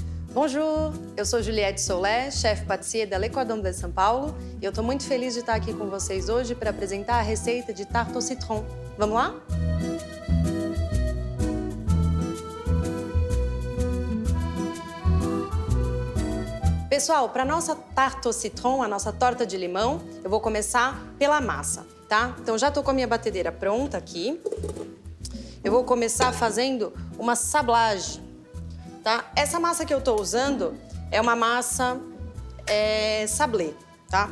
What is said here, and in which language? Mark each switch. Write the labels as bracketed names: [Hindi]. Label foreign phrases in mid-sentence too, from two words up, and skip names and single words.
[Portuguese] Bonjour, eu sou Juliette Solé, chefe pâtissier da Le Cordon Bleu São Paulo e eu estou muito feliz de estar aqui com vocês hoje para apresentar a receita de [French] tarte au citron. [Portuguese] Vamos lá? Pessoal, para a nossa [French] tarte au citron, [Portuguese] a nossa torta de limão, eu vou começar pela massa, tá? Então já estou com a minha batedeira pronta aqui. Eu vou começar fazendo uma sablage. Tá? Essa massa que eu estou usando é uma massa sablé, tá?